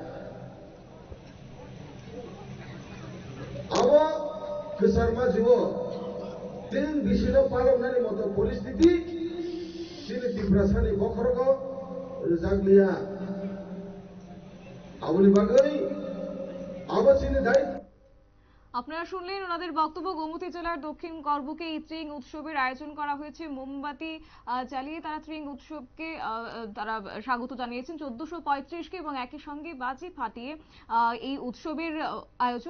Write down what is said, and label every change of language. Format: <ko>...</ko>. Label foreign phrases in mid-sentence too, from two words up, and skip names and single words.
<trp>आबो गोसारमा जिउ दिन बिसिनो पालनानि मतो परिस्थिति सिरि दिप्रासानि बखरगो जागलिया आबोनि बागै आबो सिनि दाय।</trp> <bn>আপনারা শুনলেন ওনাদের বক্তব্য। গোমতী জেলার দক্ষিণ করবুকে এই ত্রিং উৎসবের আয়োজন করা হয়েছে। মোমবাতি জ্বালিয়ে তারা ত্রিং উৎসবকে তারা স্বাগত জানিয়েছেন 1435-কে এবং একই সঙ্গে বাজি ফাটিয়ে এই উৎসবের আয়োজন।</bn>